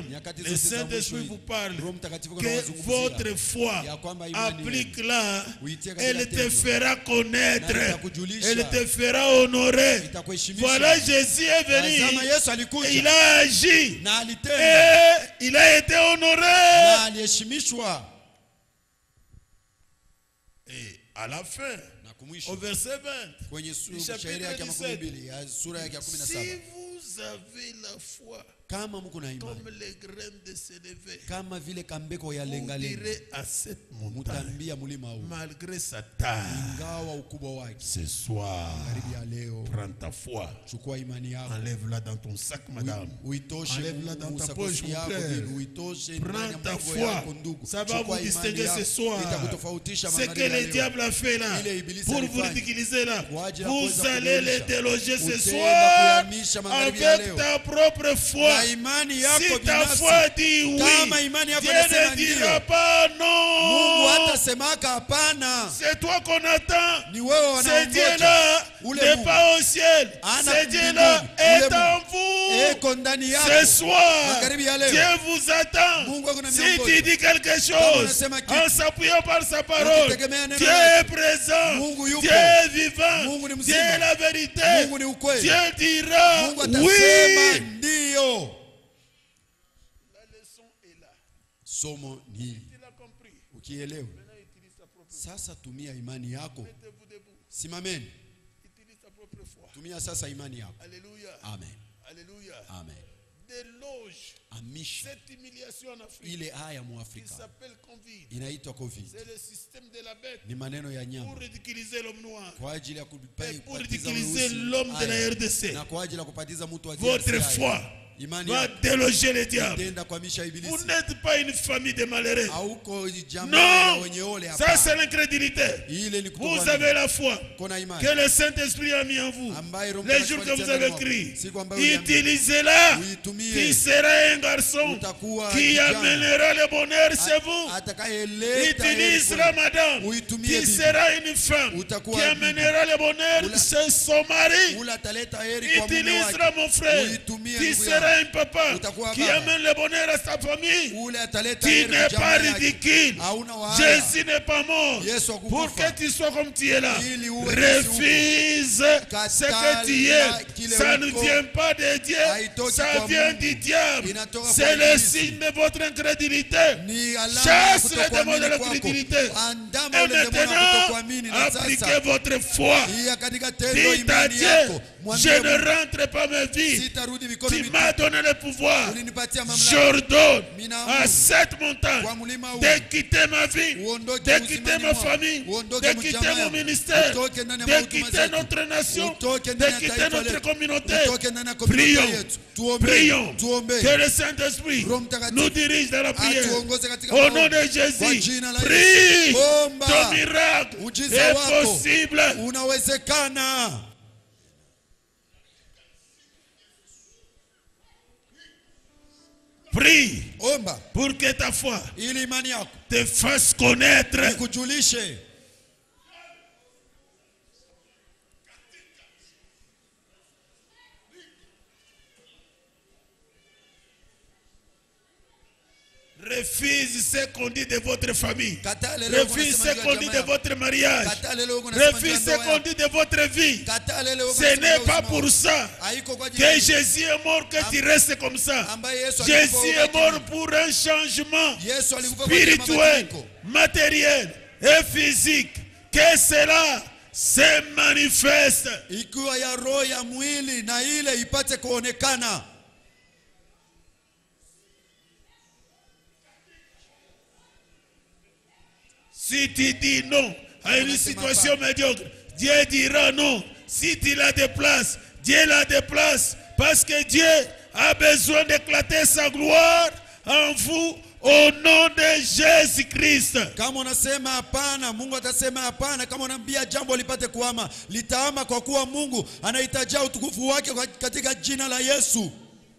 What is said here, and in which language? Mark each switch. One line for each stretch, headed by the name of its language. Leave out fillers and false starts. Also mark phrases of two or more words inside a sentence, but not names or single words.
Swahili: Nyakati
French: le
Swahili: zote za
French: Saint-Esprit
Swahili: mwisho
French: vous parle
Swahili: Roho Mtakatifu
French: que
Swahili: anawazungumzia
French: votre foi,
Swahili: ya kwamba imani
French: applique-la,
Swahili: uitie katika
French: elle te
Swahili: tendo.
French: fera connaître,
Swahili: Na itakujulisha.
French: elle te fera honorer.
Swahili: Itakuheshimisha.
French: Voilà, Jésus est
Swahili: Tazama
French: venu,
Swahili: Yesu alikuja
French: il a agi,
Swahili: na alitenda
French: et il a été honoré.
Swahili: na aliheshimishwa.
French: Et à la fin,
Swahili: Na
French: au
Swahili: kumwisho
French: verset 20,
Swahili: kwenye
French: chapitre
Swahili: shairi yake ya 17, 12 ya sura yake ya
French: si 17, vous avez la foi
Swahili: kama mko na imani
French: comme les graines de sénévé,
Swahili: kama vile kambeko ya
French: vous
Swahili: lengalenga,
French: direz à cette montagne,
Swahili: mutambia mulima huu
French: malgré sa taille,
Swahili: ingawa ukubwa wake.
French: ce soir,
Swahili: Karibu ya leo
French: prends ta foi,
Swahili: chukua imani yako,
French: enlève-la dans ton sac, madame.
Swahili: uitoshe
French: Enlève-la dans ta
Swahili: usakoshi
French: poche, mon
Swahili: yako
French: frère.
Swahili: vile, uitoshe ndani
French: Prends
Swahili: ya
French: ta
Swahili: mfuko
French: foi,
Swahili: yako ndugu.
French: ça va
Swahili: Chukua
French: vous
Swahili: imani
French: distinguer
Swahili: yako,
French: ce soir.
Swahili: itakutofautisha
French: Ce
Swahili: magharibi
French: que
Swahili: ya
French: le
Swahili: leo.
French: diable a fait là,
Swahili: Ile ibilisi
French: pour vous
Swahili: alifanya.
French: ridiculiser là,
Swahili: Kwa ajili ya
French: vous
Swahili: kuweza
French: allez les
Swahili: kudhihirisha.
French: déloger ce
Swahili: Utaenda
French: soir
Swahili: kuyahamisha magharibi ya
French: avec
Swahili: leo.
French: ta propre foi.
Swahili: Na imani yako
French: Si ta
Swahili: binafsi.
French: foi dit oui,
Swahili: Kama imani yako
French: Dieu
Swahili: inasema
French: ne
Swahili: ndio,
French: dira pas
Swahili: Mungu
French: non.
Swahili: hatasemaka hapana.
French: C'est toi qu'on attend.
Swahili: Ni wewe
French: Ce
Swahili: wanaongoja.
French: Dieu-là
Swahili: Ule
French: n'est
Swahili: Mungu.
French: pas au ciel.
Swahili: Ana
French: Ce Dieu-là
Swahili: mbinguni.
French: est
Swahili: Ule
French: en
Swahili: Mungu.
French: vous.
Swahili: Eko ndani yako.
French: Ce soir,
Swahili: Magharibi ya leo.
French: Dieu vous attend.
Swahili: Mungu ako na
French: Si
Swahili: miongozo.
French: tu dis quelque
Swahili: Kama
French: chose
Swahili: unasema kitu,
French: en s'appuyant par sa parole,
Swahili: ukitegemea neno
French: Dieu
Swahili: lake,
French: est présent.
Swahili: Mungu yupo.
French: Dieu est vivant.
Swahili: Mungu ni
French: Dieu
Swahili: mzima.
French: est la vérité.
Swahili: Mungu ni ukweli.
French: Dieu dira
Swahili: Mungu atasema
French: oui.
Swahili: ndio.
French: La leçon est là.
Swahili: Somo ni hili.
French: Tu l'as compris.
Swahili: Ukielewa,
French: Maintenant, utilise ta propre foi.
Swahili: sasa tumia imani yako.
French: Mettez-vous debout.
Swahili: Simameni.
French: Utilise ta propre foi.
Swahili: Tumia sasa imani yako.
French: Alléluia. Amen. Alléluia. Amen. Déloge
Swahili: Amisha
French: cette humiliation en Afrique.
Swahili: ile haya mu
French: Il
Swahili: Afrika
French: s'appelle Covid.
Swahili: inaitwa COVID.
French: C'est le système de la bête
Swahili: Ni maneno ya
French: pour
Swahili: nyama
French: ridiculiser l'homme noir.
Swahili: kwa ajili ya
French: Et pour
Swahili: kupatiza
French: ridiculiser
Swahili: weusi
French: l'homme de la
Swahili: haya, RDC. na kwa ajili ya kupatiza mtu wa
French: Votre DRC foi
Swahili: haya. Imani
French: va
Swahili: yako
French: déloger le diable.
Swahili: itaenda kuhamisha
French: Vous
Swahili: ibilisi.
French: n'êtes pas une famille de malheureux.
Swahili: Hauko jamaa ya
French: Non,
Swahili: wenye ole
French: ça c'est
Swahili: hapa.
French: l'incrédulité.
Swahili: Ile ni
French: Vous
Swahili: kutokuamini.
French: avez la foi
Swahili: Kona imani
French: que le Saint-Esprit a mis en vous.
Swahili: ambaye Roho
French: Les
Swahili: Mtakatifu
French: jours que vous
Swahili: alitia
French: avez
Swahili: ndani
French: écrit,
Swahili: mwako. Siku ambayo uliamini.
French: utilisez-la.
Swahili: Uitumie.
French: Qui sera un garçon
Swahili: Utakuwa
French: qui
Swahili: kijana.
French: amènera le bonheur chez vous.
Swahili: Atakayeleta
French: Utilisera
Swahili: heri
French: madame
Swahili: Uitumie
French: qui
Swahili: bibi.
French: sera une femme
Swahili: Utakuwa
French: qui
Swahili: bibi.
French: amènera le bonheur
Swahili: Ula-
French: chez son mari.
Swahili: ule ataleta heri kwa mume
French: Utilisera
Swahili: wake.
French: mon frère
Swahili: Uitumie
French: qui
Swahili: ndugu
French: sera
Swahili: yako.
French: un papa
Swahili: Utakuwa
French: qui
Swahili: baba.
French: amène le bonheur à sa famille.
Swahili: Ule ataleta
French: Tu
Swahili: heri
French: n'es
Swahili: jamaa
French: pas
Swahili: yake.
French: ridicule.
Swahili: Hauna wahaya.
French: Jésus n'est pas mort
Swahili: Yesu
French: pour
Swahili: hakukufa.
French: que tu sois comme tu es là.
Swahili: Ili uwe
French: Refuse ce que tu
Swahili: Katala
French: es.
Swahili: kile
French: Ça ne
Swahili: uko.
French: vient pas de Dieu,
Swahili: Haitoki
French: ça
Swahili: kwa
French: vient
Swahili: Mungu.
French: du diable.
Swahili: Inatoka
French: C'est
Swahili: kwa
French: le
Swahili: ibilisi.
French: signe de votre incrédulité.
Swahili: Ni alama ya
French: Chasse les démons
Swahili: kutokuamini
French: de
Swahili: kwako.
French: l'incrédulité.
Swahili: Andama
French: Et
Swahili: ule demoni wa
French: maintenant,
Swahili: kutokuamini na
French: appliquez
Swahili: sasa.
French: votre foi.
Swahili: Iya katika tendo
French: Dites à
Swahili: imani
French: Dieu,
Swahili: yako.
French: je
Swahili: Mwambie
French: ne
Swahili: Mungu,
French: rentre pas ma vie.
Swahili: sitarudi mikono
French: Tu
Swahili: mitupu.
French: m'as donné le pouvoir.
Swahili: Ulinipatia mamlaka.
French: J'ordonne
Swahili: Minaamuru.
French: à cette montagne
Swahili: Kwa mlima huu.
French: de quitter ma vie,
Swahili: Uondoke
French: de quitter
Swahili: uzimani
French: ma
Swahili: mwako.
French: famille,
Swahili: Uondoke
French: de
Swahili: mjamaa
French: quitter mon
Swahili: yako.
French: ministère,
Swahili: Utoke ndani ya
French: de
Swahili: mahuduma
French: quitter
Swahili: zetu.
French: notre nation,
Swahili: Utoke
French: de
Swahili: ndani ya
French: quitter
Swahili: taifa
French: notre
Swahili: letu.
French: communauté.
Swahili: Utoke ndani ya communauté
French: Prions,
Swahili: yetu. Tuombe.
French: prions
Swahili: Tuombe.
French: que le Saint-Esprit
Swahili: Roho Mtakatifu
French: nous dirige dans la prière.
Swahili: atuongoze katika
French: Au
Swahili: maombi.
French: nom de
Swahili: Kwa
French: Jésus,
Swahili: jina la
French: prie.
Swahili: Yesu. Omba.
French: Ton miracle
Swahili: Muujiza
French: est
Swahili: wako.
French: possible.
Swahili: Unawezekana.
French: Prie
Swahili: Omba
French: pour que ta foi
Swahili: ili imani yako
French: te fasse connaître.
Swahili: ikujulishe.
French: Refuse ce qu'on dit de votre famille.
Swahili: Kataa leo
French: Refuse ce qu'on dit de votre mariage.
Swahili: Kataa leo unasema
French: Refuse
Swahili: ndoa
French: ce qu'on
Swahili: yako.
French: dit de votre vie.
Swahili: Kataa leo
French: Ce n'est pas pour ça
Swahili: haiko kwa ajili ya
French: que Jésus est mort, que tu restes comme ça.
Swahili: ambaye Yesu alikufa
French: Jésus est
Swahili: ubaki.
French: mort pour un changement
Swahili: Yesu alikufa kwa ajili ya
French: spirituel,
Swahili: mabadiliko.
French: matériel et physique. Que cela se manifeste.
Swahili: Ikiwa ya roho ya mwili na ile ipate kuonekana.
French: Si tu dis non à une situation médiocre, Dieu dira non. Si tu la déplaces, Dieu la déplace. Parce que Dieu a besoin d'éclater sa gloire en vous au nom de Jésus-Christ.
Swahili: Kama unasema hapana, Mungu atasema hapana. Kama unaambia jambo lipate kuhama, litaama kwa kuwa Mungu anahitaji utukufu wake katika jina la Yesu.